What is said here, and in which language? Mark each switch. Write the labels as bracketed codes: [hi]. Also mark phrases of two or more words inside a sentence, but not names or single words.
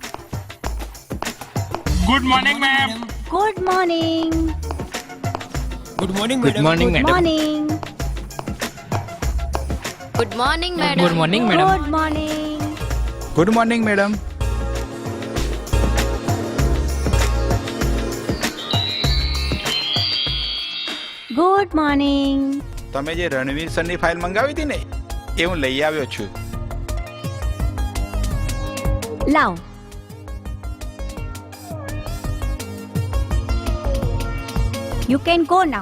[en] Good morning ma'am. Good morning. Good morning Good morning Good મેડમ. morning. Good morning madam. Good morning madam. Good morning. Good morning madam. Good morning. [gu] તમે જે રણવીર સરની ફાઇલ મંગાવી હતી ને એ હું લઈ આવ્યો છું. લાવ. [en] You can go now.